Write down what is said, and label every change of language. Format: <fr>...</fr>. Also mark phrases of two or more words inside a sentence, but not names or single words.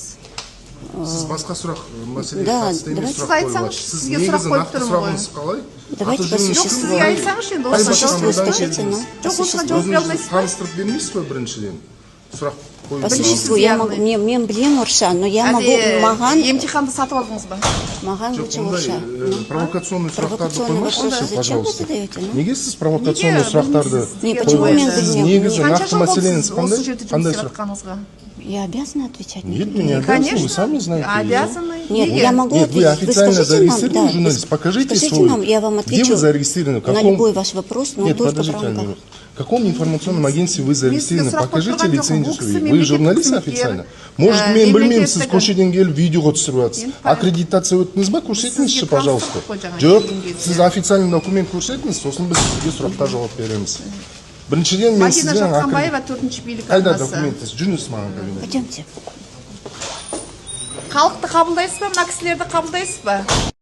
<kk>Сіз басқа сұрақ мәселеге қатысты емес сұрақ қойып отырсыз. Сіз сізге сұрақ қойып тұрмын ғой. Қалай?</kk> <ru>Давайте по</ru> <kk>Жоқ,</kk> <ru>существу.</ru> <kk>сізге айтсаңызшы енді осы жоқ, осыған жауап бере алмайсыз ба? Таныстырып бермейсіз ба біріншіден? Сұрақ қойып</kk> <ru>По существу,</ru> <kk>мен білем орысша,</kk> <ru>но я могу,</ru> <kk>маған... Емтиханды сатып алдыңыз ба? Маған лучше орысша. Провокационный сұрақтарды қоймайсыз,</kk> <ru>Зачем вы пожалуйста. задаете?</ru> <kk>Неге сіз провокационный сұрақтарды почему мен білмеймін? Негізі нақты мәселеңіз осы жерде жұмыс қандай істеп сұрақ? жатқаныңызға?</kk> <ru>Я обязана отвечать? Нет, вы не обязаны, вы сами знаете. Обязаны. Нет, я могу Нет, вы ответить. официально Скажите нам, зарегистрированы да, журналист, покажите скажите свой. нам, я вам Где отвечу вы зарегистрированы? на любой ваш вопрос, но Нет, только подождите, в рамках. в каком информационном агентстве вы зарегистрированы?</ru> <kk>Мен сізге</kk> <ru>Покажите</ru> <kk>сұрақ қойып</kk> <ru>лицензию</ru> <kk>тұрған</kk> <ru>свою.</ru> <kk>жоқпын.</kk> <ru>Вы журналист официально?</ru> <kk>Может, мен білмеймін, сіз көшеден келіп видеоға түсіріп жатсыз. Аккредитация өттіңіз ба? Көрсетіңізші, пожалуйста. Жоқ, сіз официальный документ көрсетіңіз, сосын біз сізге сұраққа жауап береміз. Біріншіден мен Мадина сізден Жатқанбаева, 4-ші билік қайда арнасы. документіңіз? Жүріңіз маған кабинетке.</kk> <ru>Пойдемте.</ru> <kk>Халықты қабылдайсыз ба, мына кісілерді қабылдайсыз ба?</kk>